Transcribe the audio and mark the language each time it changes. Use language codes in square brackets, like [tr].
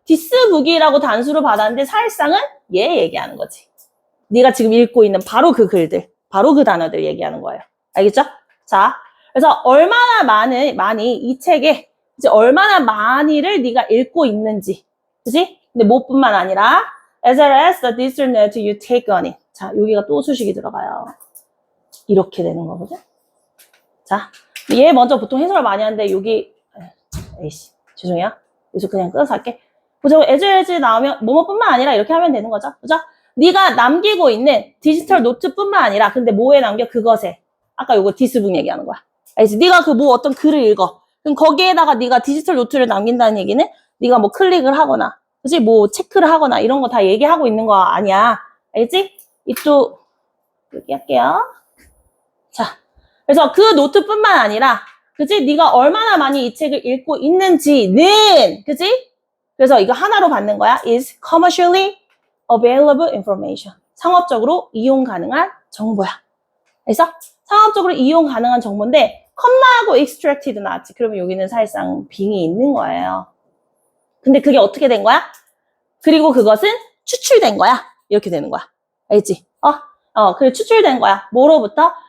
[ko] this book 이라고 단수로 받았는데 사실상은 얘 얘기하는 거지. 네가 지금 읽고 있는 바로 그 글들, 바로 그 단어들 얘기하는 거예요. 알겠죠? 자, 그래서 얼마나 많이 이 책에 이제 얼마나 많이를 네가 읽고 있는지, 그지? [en] 근데 뭐뿐만 아니라 as well as the digital note you take on it. [ko] 자, 여기가 또 수식이 들어가요. 이렇게 되는 거거든. 자, 얘 먼저 보통 해석을 많이 하는데 여기 죄송해요. 여기서 그냥 끊어서 할게. 그죠? as well as 나오면 뭐뭐뿐만 아니라 이렇게 하면 되는 거죠. 그죠? 네가 남기고 있는 디지털 노트뿐만 아니라 근데 뭐에 남겨? 그것에. 아까 요거 디스북 얘기하는 거야. 알지? 네가 그 뭐 어떤 글을 읽어. 그럼 거기에다가 네가 디지털 노트를 남긴다는 얘기는 네가 뭐 클릭을 하거나, 그치? 뭐 체크를 하거나 이런 거 다 얘기하고 있는 거 아니야. 알지? 이쪽 여기 할게요. 자, 그래서 그 노트뿐만 아니라, 그치? 네가 얼마나 많이 이 책을 읽고 있는지는, 그치? 그래서 이거 하나로 받는 거야. [en] is commercially available information. [ko] 상업적으로 이용 가능한 정보야. 그래서 상업적으로 이용 가능한 정보인데 컴마하고 extracted 나왔지. 그러면 여기는 사실상 빙이 있는 거예요. 근데 그게 어떻게 된 거야? 그리고 그것은 추출된 거야. 이렇게 되는 거야. 알지? 그래 추출된 거야. 뭐로부터?